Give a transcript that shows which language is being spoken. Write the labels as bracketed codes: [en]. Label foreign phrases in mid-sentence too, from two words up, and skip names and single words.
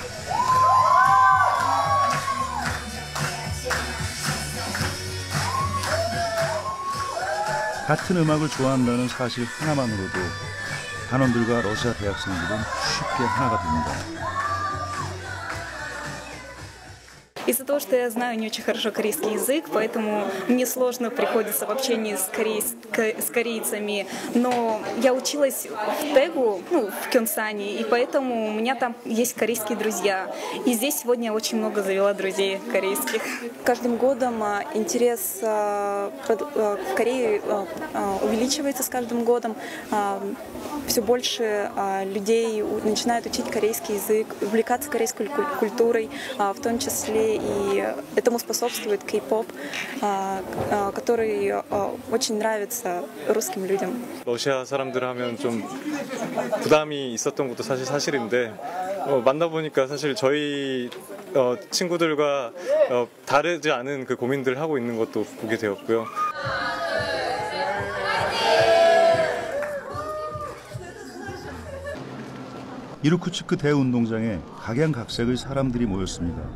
[ko] 같은 음악을 좋아한다는 사실 하나만으로도 단원들과 러시아 대학생들은 쉽게 하나가 됩니다. [ru] Из-за того, что я знаю не очень хорошо корейский язык, поэтому мне сложно приходится в общении с корейцами. Но я училась в Тэгу, в Кёнсане, и поэтому у меня там есть корейские друзья. И здесь сегодня я очень много завела друзей корейских. Каждым годом интерес к Корее увеличивается с каждым годом. Все больше людей начинают учить корейский язык, увлекаться корейской культурой, в том числе и этому способствует K-pop, который очень нравится русским людям. [ko] 러시아 사람들 하면 좀 부담이 있었던 것도 사실인데 만나보니까 사실 저희 친구들과 다르지 않은 그 고민들을 하고 있는 것도 보게 되었고요. 이루쿠츠크 대운동장에 각양각색의 사람들이 모였습니다.